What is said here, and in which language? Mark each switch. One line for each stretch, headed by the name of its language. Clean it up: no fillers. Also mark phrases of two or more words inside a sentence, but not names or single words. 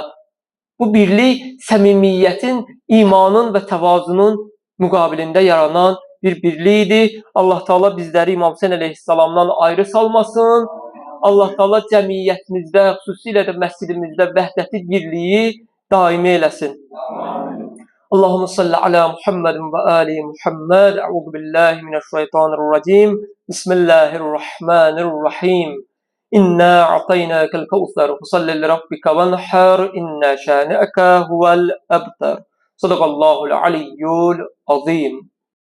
Azerbaijani: Bu birlik səmimiyyətin, imanın və təvazunun müqabilində yaranan bir birlikdir. Allah Teala bizləri İmam Hüseyn əleyhissalamdan ayrı salmasın. Allah Teala cəmiyyətimizdə, xüsusilə də məscidimizdə vəhdəti birliyi daimi eləsin.
Arabic: اللهم صل على محمد وآل محمد. أعوذ بالله من الشيطان الرجيم. بسم الله الرحمن الرحيم. إنا أعطيناك الكوثر. فصل لربك وانحر. إن شانئك هو الأبتر. صدق الله العلي العظيم.